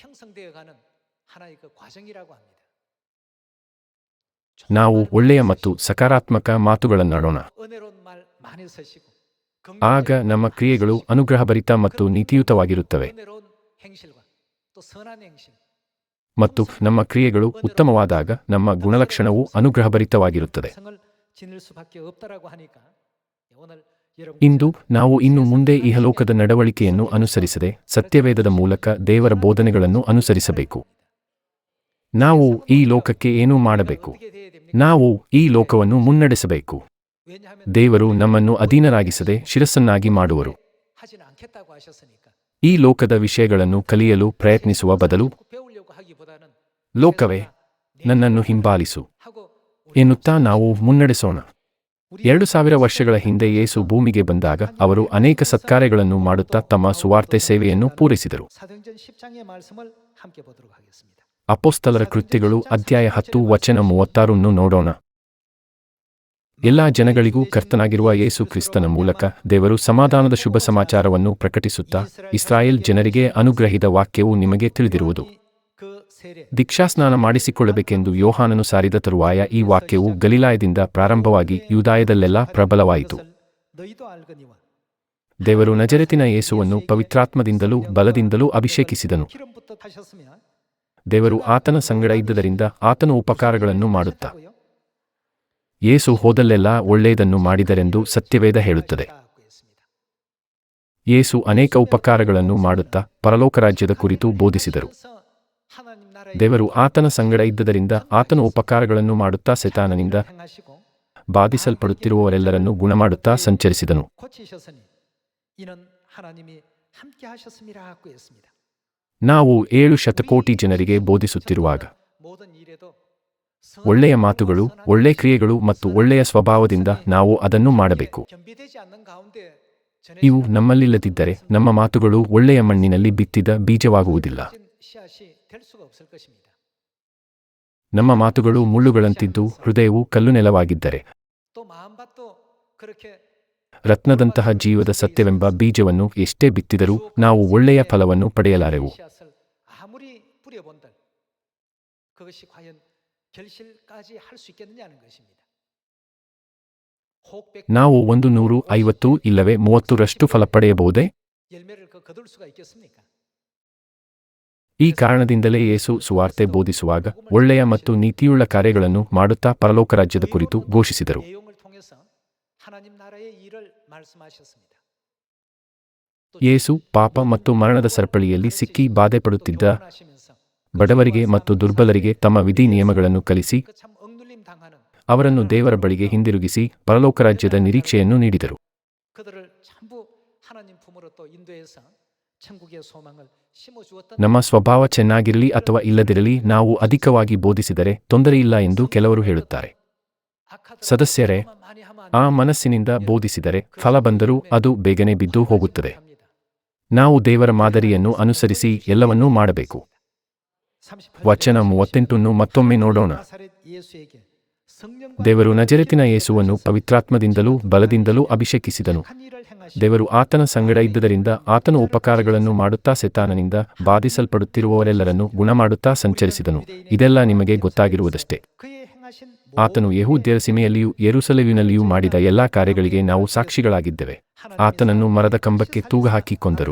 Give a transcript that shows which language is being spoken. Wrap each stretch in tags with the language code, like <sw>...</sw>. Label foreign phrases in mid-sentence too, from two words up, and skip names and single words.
<kn>ನಾವು ಒಳ್ಳೆಯ ಮತ್ತು ಸಕಾರಾತ್ಮಕ ಮಾತುಗಳನ್ನಾಡೋಣ. ಆಗ ನಮ್ಮ ಕ್ರಿಯೆಗಳು ಅನುಗ್ರಹಭರಿತ ಮತ್ತು ನೀತಿಯುತವಾಗಿರುತ್ತವೆ. ಮತ್ತು ನಮ್ಮ ಕ್ರಿಯೆಗಳು ಉತ್ತಮವಾದಾಗ ನಮ್ಮ ಗುಣಲಕ್ಷಣವು ಅನುಗ್ರಹಭರಿತವಾಗಿರುತ್ತದೆ.</kn> <ko>성을 지닐 수밖에 없다라고 하니까 오늘 여러분</ko> <kn>ಇಂದು ನಾವು ಇನ್ನು ಮುಂದೆ ಇಹಲೋಕದ ನಡವಳಿಕೆಯನ್ನು ಅನುಸರಿಸದೆ ಸತ್ಯವೇದದ ಮೂಲಕ ದೇವರ ಬೋಧನೆಗಳನ್ನು ಅನುಸರಿಸಬೇಕು. ನಾವು ಈ ಲೋಕಕ್ಕೆ ಏನೂ ಮಾಡಬೇಕು.</kn> <ko>어떻게 돼야 됩니까?</ko> <kn>ನಾವು ಈ ಲೋಕವನ್ನು ಮುನ್ನಡೆಸಬೇಕು.</kn> <ko>왜냐하면</ko> <kn>ದೇವರು ನಮ್ಮನ್ನು ಅಧೀನರಾಗಿಸದೆ ಶಿರಸ್ಸನ್ನಾಗಿ ಮಾಡುವರು.</kn> <ko>하지는 않겠다고 하셨으니까.</ko> <kn>ಈ ಲೋಕದ ವಿಷಯಗಳನ್ನು ಕಲಿಯಲು ಪ್ರಯತ್ನಿಸುವ ಬದಲು,</kn> <ko>배우려고 하기보다는</ko> <kn>ಲೋಕವೇ ನನ್ನನ್ನು ಹಿಂಬಾಲಿಸು</kn> <ko>하고</ko> <kn>ಎನ್ನುತ್ತಾ ನಾವು ಮುನ್ನಡೆಸೋಣ. 2000 ವರ್ಷಗಳ ಹಿಂದೆ ಯೇಸು ಭೂಮಿಗೆ ಬಂದಾಗ ಅವರು ಅನೇಕ ಸತ್ಕಾರ್ಯಗಳನ್ನು ಮಾಡುತ್ತಾ ತಮ್ಮ ಸುವಾರ್ತೆ ಸೇವೆಯನ್ನು ಪೂರೈಸಿದರು.</kn> <ko>사도행전 10장의 말씀을 함께 보도록 하겠습니다.</ko> <kn>ಅಪೊಸ್ತಲರ ಕೃತ್ಯಗಳು ಅಧ್ಯಾಯ 10 ವಚನ 36 ನೋಡೋಣ. ಎಲ್ಲಾ ಜನಗಳಿಗೂ ಕರ್ತನಾಗಿರುವ ಯೇಸು ಕ್ರಿಸ್ತನ ಮೂಲಕ ದೇವರು ಸಮಾಧಾನದ ಶುಭ ಸಮಾಚಾರವನ್ನು ಪ್ರಕಟಿಸುತ್ತಾ ಇಸ್ರಾಯೇಲ್ ಜನರಿಗೆ ಅನುಗ್ರಹಿತ ವಾಕ್ಯವು ನಿಮಗೆ ತಿಳಿದಿರುವುದು.</kn> <ko>그 세례</ko> <kn>ದೀಕ್ಷಾಸ್ನಾನ ಮಾಡಿಸಿಕೊಳ್ಳಬೇಕೆಂದು ಯೋಹಾನನು ಸಾರಿದ ತರುವಾಯ ಈ ವಾಕ್ಯವು ಗಲಿಲಾಯದಿಂದ ಪ್ರಾರಂಭವಾಗಿ ಯೂದಾಯದಲ್ಲೆಲ್ಲ ಪ್ರಬಲವಾಯಿತು.</kn> <ko>너희도 알거니와</ko> <kn>ದೇವರು ನಜರೇತಿನ ಯೇಸುವನ್ನು ಪವಿತ್ರಾತ್ಮದಿಂದಲೂ ಬಲದಿಂದಲೂ ಅಭಿಷೇಕಿಸಿದನು.</kn> <ko>기름부터 타셨으며</ko> <kn>ದೇವರು ಆತನ ಸಂಗಡ ಇದ್ದದರಿಂದ ಆತನು ಉಪಕಾರಗಳನ್ನು ಮಾಡುತ್ತಾ</kn> <ko>하고요.</ko> <kn>ಯೇಸು ಹೋದಲ್ಲೆಲ್ಲ ಒಳ್ಳೆಯದನ್ನು ಮಾಡಿದರೆಂದು ಸತ್ಯವೇದ ಹೇಳುತ್ತದೆ.</kn> <ko>하고 있습니다.</ko> <kn>ಯೇಸು ಅನೇಕ ಉಪಕಾರಗಳನ್ನು ಮಾಡುತ್ತಾ ಪರಲೋಕ ರಾಜ್ಯದ ಕುರಿತು ಬೋಧಿಸಿದರು.</kn> <ko>그래서 하나님 나라의</ko> <kn>ದೇವರು ಆತನ ಸಂಗಡ ಇದ್ದದರಿಂದ ಆತನು ಉಪಕಾರಗಳನ್ನು ಮಾಡುತ್ತಾ ಸೆತಾನನಿಂದ</kn> <ko>행하시고</ko> <kn>ಬಾಧಿಸಲ್ಪಡುತ್ತಿರುವವರೆಲ್ಲರನ್ನು ಗುಣಮಾಡುತ್ತಾ ಸಂಚರಿಸಿದನು.</kn> <ko>고치셨으니 이는 하나님이 함께 하셨음이라 하고 했습니다.</ko> <kn>ನಾವು 7 ಶತಕೋಟಿ ಜನರಿಗೆ ಬೋಧಿಸುತ್ತಿರುವಾಗ</kn> <ko>모든 일에도</ko> <kn>ಒಳ್ಳೆಯ ಮಾತುಗಳು, ಒಳ್ಳೆ ಕ್ರಿಯೆಗಳು ಮತ್ತು ಒಳ್ಳೆಯ ಸ್ವಭಾವದಿಂದ ನಾವು ಅದನ್ನು ಮಾಡಬೇಕು.</kn> <ko>겸비되지 않는 가운데</ko> <kn>ಇವು ನಮ್ಮಲ್ಲಿಲ್ಲದಿದ್ದರೆ ನಮ್ಮ ಮಾತುಗಳು ಒಳ್ಳೆಯ ಮಣ್ಣಿನಲ್ಲಿ ಬಿತ್ತಿದ ಬೀಜವಾಗುವುದಿಲ್ಲ.</kn> <ko>씨앗이 될 수가 없을 것입니다.</ko> <kn>ನಮ್ಮ ಮಾತುಗಳು ಮುಳ್ಳುಗಳಂತಿದ್ದು ಹೃದಯವು ಕಲ್ಲು ನೆಲವಾಗಿದ್ದರೆ</kn> <ko>또 마음밭도 그렇게</ko> <kn>ರತ್ನದಂತಹ ಜೀವದ ಸತ್ಯವೆಂಬ ಬೀಜವನ್ನು ಎಷ್ಟೇ ಬಿತ್ತಿದರೂ ನಾವು ಒಳ್ಳೆಯ ಫಲವನ್ನು ಪಡೆಯಲಾರೆವು.</kn> <ko>씨앗을 아무리 뿌려본들 그것이 과연 결실까지 할 수 있겠느냐는 것입니다. 혹백</ko> <kn>ನಾವು 150 ಇಲ್ಲವೇ 30ರಷ್ಟು ಫಲ ಪಡೆಯಬಹುದೇ?</kn> <ko>열매를 거둘 수가 있겠습니까?</ko> <kn>ಈ ಕಾರಣದಿಂದಲೇ ಯೇಸು ಸುವಾರ್ತೆ ಬೋಧಿಸುವಾಗ ಒಳ್ಳೆಯ ಮತ್ತು ನೀತಿಯುಳ್ಳ ಕಾರ್ಯಗಳನ್ನು ಮಾಡುತ್ತಾ ಪರಲೋಕ ರಾಜ್ಯದ ಕುರಿತು ಘೋಷಿಸಿದರು.</kn> <ko>내용을 통해서 하나님 나라의 일을 말씀하셨습니다.</ko> <kn>ಯೇಸು ಪಾಪ ಮತ್ತು ಮರಣದ ಸರಪಳಿಯಲ್ಲಿ ಸಿಕ್ಕಿ ಬಾಧೆಪಡುತ್ತಿದ್ದ</kn> <ko>하시면서</ko> <kn>ಬಡವರಿಗೆ ಮತ್ತು ದುರ್ಬಲರಿಗೆ ತಮ್ಮ ವಿಧಿ ನಿಯಮಗಳನ್ನು ಕಲಿಸಿ</kn> <ko>참 억눌림 당하는</ko> <kn>ಅವರನ್ನು ದೇವರ ಬಳಿಗೆ ಹಿಂದಿರುಗಿಸಿ ಪರಲೋಕ ರಾಜ್ಯದ ನಿರೀಕ್ಷೆಯನ್ನು ನೀಡಿದರು.</kn> <ko>그들을 전부 하나님 품으로 또 인도해서 천국의 소망을 심어주었던</ko> <kn>ನಮ್ಮ ಸ್ವಭಾವ ಚೆನ್ನಾಗಿರಲಿ ಅಥವಾ ಇಲ್ಲದಿರಲಿ ನಾವು ಅಧಿಕವಾಗಿ ಬೋಧಿಸಿದರೆ ತೊಂದರೆಯಿಲ್ಲ ಎಂದು ಕೆಲವರು ಹೇಳುತ್ತಾರೆ.</kn> <ko>악하더라도</ko> <kn>ಸದಸ್ಯರೇ,</kn> <ko>많이 하면</ko> <kn>ಆ ಮನಸ್ಸಿನಿಂದ ಬೋಧಿಸಿದರೆ ಫಲ ಬಂದರೂ ಅದು ಬೇಗನೆ ಬಿದ್ದು ಹೋಗುತ್ತದೆ.</kn> <ko>합니다.</ko> <kn>ನಾವು ದೇವರ ಮಾದರಿಯನ್ನು ಅನುಸರಿಸಿ ಎಲ್ಲವನ್ನೂ ಮಾಡಬೇಕು. ವಚನ 38 ಮತ್ತೊಮ್ಮೆ ನೋಡೋಣ.</kn> <ko>나사렛 예수에게 성령과</ko> <kn>ದೇವರು ನಜರೇತಿನ ಯೇಸುವನ್ನು ಪವಿತ್ರಾತ್ಮದಿಂದಲೂ ಬಲದಿಂದಲೂ ಅಭಿಷೇಕಿಸಿದನು.</kn> <ko>한 일을 행하시고</ko> <kn>ದೇವರು ಆತನ ಸಂಗಡ ಇದ್ದದರಿಂದ ಆತನು ಉಪಕಾರಗಳನ್ನು ಮಾಡುತ್ತಾ ಸೆತಾನನಿಂದ ಬಾಧಿಸಲ್ಪಡುತ್ತಿರುವವರೆಲ್ಲರನ್ನು ಗುಣಮಾಡುತ್ತಾ ಸಂಚರಿಸಿದನು. ಇದೆಲ್ಲ ನಿಮಗೆ ಗೊತ್ತಾಗಿರುವುದಷ್ಟೇ.</kn> <ko>그의 행하신</ko> <kn>ಆತನು ಯೆಹೂದ್ಯರ ಸೀಮೆಯಲ್ಲಿಯೂ ಯೆರೂಸಲೇಮಿನಲ್ಲಿಯೂ ಮಾಡಿದ ಎಲ್ಲಾ ಕಾರ್ಯಗಳಿಗೆ ನಾವು ಸಾಕ್ಷಿಗಳಾಗಿದ್ದೇವೆ. ಆತನನ್ನು ಮರದ ಕಂಬಕ್ಕೆ ತೂಗಹಾಕಿ ಕೊಂದರು.</kn>